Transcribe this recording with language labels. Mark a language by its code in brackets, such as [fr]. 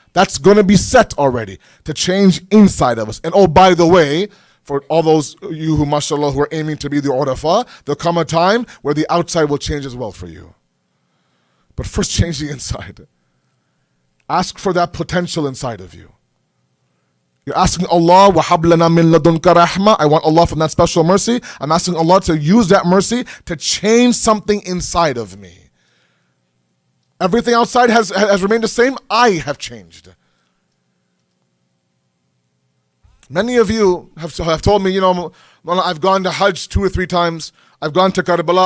[en] That's going to be set already, to change inside of us. And oh, by the way, for all those you who, mashallah, who are aiming to be the urafa, there'll come a time where the outside will change as well for you. But first, change the inside. Ask for that potential inside of you. You're asking Allah, [ar] وَهَبْ لَنَا مِن لَدُنْكَ رَحْمَةً. [en] I want Allah from that special mercy. I'm asking Allah to use that mercy to change something inside of me. Everything outside has remained the same. I have changed. Many of you have told me, I've gone to Hajj 2 or 3 times. I've gone to Karbala.